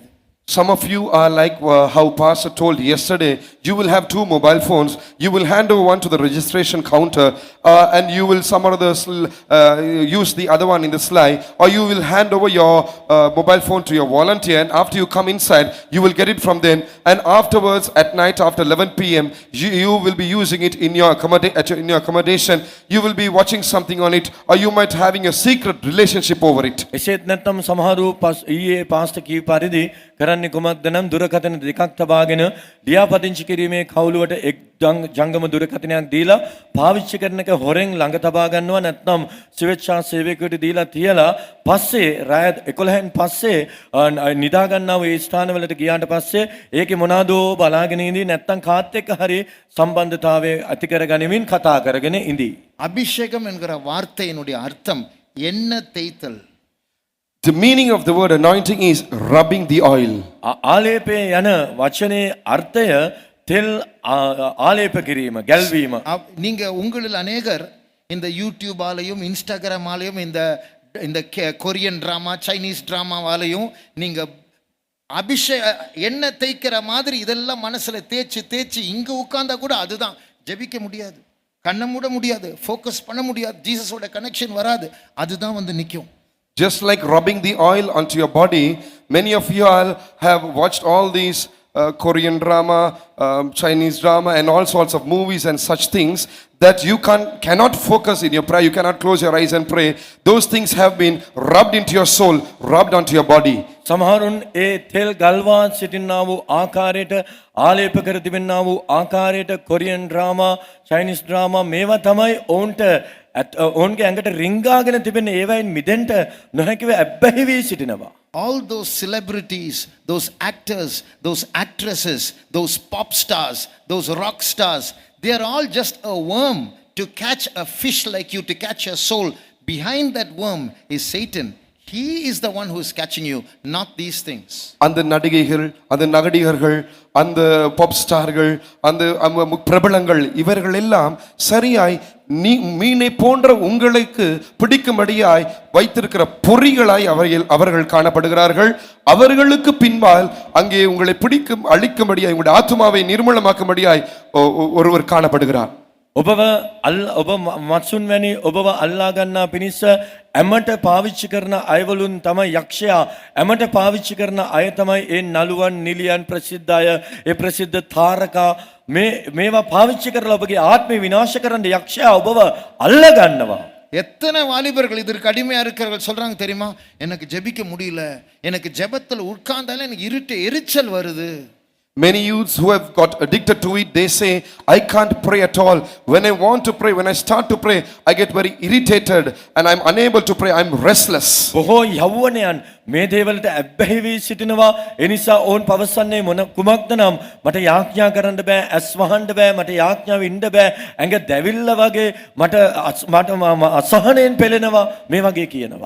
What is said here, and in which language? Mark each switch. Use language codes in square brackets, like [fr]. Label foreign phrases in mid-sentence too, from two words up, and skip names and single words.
[en] Some of you are like how Pastor told yesterday, you will have 2 mobile phones, you will hand over one to the registration counter and you will some other use the other one in the sly, or you will hand over your mobile phone to your volunteer and after you come inside, you will get it from them and afterwards at night after 11 p.m. you will be using it in your accommodation, you will be watching something on it or you might having a secret relationship over it. [si] එසේත් නැත්නම් සමහරු ඊයේ පාස්ටර් කී පරිදි කරන්නේ කුමක්ද නම් දුරකථන දෙකක් තබාගෙන ලියාපදිංචි කිරීමේ කවුළුවට එක් ජංගම දුරකථනයක් දීලා පාවිච්චි කරන එක හොරෙන් ළඟ තබා ගන්නවා නැත්නම් ස්වේච්ඡා සේවකයෙකුට දීලා තියලා පස්සේ රාය 11න් පස්සේ නිදා ගන්නව ඒ ස්ථානවලට ගියාට පස්සේ ඒකේ මොනවාදෝ බලාගෙන ඉඳී නැත්නම් කාත් එක්ක හරි සම්බන්ධතාවය ඇති කරගනිමින් කතා කරගෙන ඉඳී. [ta] அபிஷேகம் என்கிற வார்த்தையினுடைய அர்த்தம் என்ன தேய்த்தல். [en] The meaning of the word anointing is rubbing the oil. [si] ආලේපේ යන වචනේ අර්ථය තෙල් ආලේප කිරීම, ගැල්වීම. [ta] நீங்க உங்களில் அநேகர் இந்த யூடியூப் ஆலையும் இன்ஸ்டாகிராம் ஆலையும் இந்த இந்த [en] Korean drama, Chinese [ta] டிராமாவாலையும் நீங்க எண்ணெய் தேய்க்கிற மாதிரி இதெல்லாம் மனசுல தேய்ச்சி தேய்ச்சி இங்க உட்கார்ந்தா கூட அதுதான் ஜெபிக்க முடியாது, கண்ணை மூட முடியாது, ஃபோக்கஸ் பண்ண முடியாது, ஜீசஸோட கனெக்ஷன் வராது, அதுதான் வந்து நிற்கும். [en] Just like rubbing the oil onto your body, many of you all have watched all these Korean drama, Chinese drama and all sorts of movies and such things that you cannot focus in your prayer, you cannot close your eyes and pray. Those things have been rubbed into your soul, rubbed onto your body. [si] සමහරුන් ඒ තෙල් ගල්වා සිටින්නා වූ ආකාරයට ආලේප කර තිබෙන්නා වූ ආකාරයට [en] Korean drama, Chinese drama [si] මේවා තමයි ඔවුන්ට ඔවුන්ගේ ඇඟට රිංගාගෙන තිබෙන ඒවයින් මිදෙන්න නොහැකිව ඇබ්බැහි වී සිටිනවා. [en] All those celebrities, those actors, those actresses, those pop stars, those rock stars, they are all just a worm to catch a fish like you, to catch your soul. Behind that worm is Satan. He is the one who is catching you, not these things. [ta] அந்த நடிகைகள், அந்த நடிகர்கள், அந்த [en] pop stars, [ta] அந்த பிரபலங்கள் இவர்கள் எல்லாம் சரியாய் மீனை போன்ற உங்களுக்கு பிடிக்கும்படியாய் வைத்திருக்கிற பொறிகளாய் அவர்கள் காணப்படுகிறார்கள். அவர்களுக்கு பின்பால் அங்கே உங்களை அழிக்கும்படியாய் உங்களுடைய ஆத்துமாவை நிர்மூலமாக்கும்படியாய் ஒருவர் காணப்படுகிறார். [si] ඔබව ඔබ මත්සුන් වැනි ඔබව අල්ලා ගන්නා පිණිස ඇමට පාවිච්චි කරන අයවලුන් තමයි යක්ෂයා. ඇමට පාවිච්චි කරන අය තමයි ඒ නළුවන් නිලියන් ප්‍රසිද්ධ අය, ඒ ප්‍රසිද්ධ තාරකා මේවා පාවිච්චි කරලා ඔබගේ ආත්මය විනාශ කරන්න යක්ෂයා ඔබව අල්ලා ගන්නවා. [ta] எத்தனை வாலிபர்கள் இதற்கு அடிமையா இருக்கிறவர்கள் சொல்றாங்க தெரியுமா, எனக்கு ஜெபிக்க முடியல, எனக்கு ஜெபத்துல உட்கார்ந்தாலே எனக்கு எரிச்சல் வருது. [en] Many youths who have got addicted to it, they say, I can't pray at all. When I want to pray, when I start to pray, I get very irritated and I'm unable to pray. I'm restless. [si] බොහෝ යෞවනයන් මේ දේවලට ඇබ්බැහි වී සිටිනවා. ඒ නිසා ඔවුන් පවසන්නේ මොන කුමක්ද නම් මට යාඥා කරන්න බෑ, ඇස් වහන්න බෑ, මට යාඥාව ඉන්න බෑ, ඇඟ දැවිල්ල වගේ මට අසහනයෙන් පෙළෙනවා, මේ වගේ කියනවා.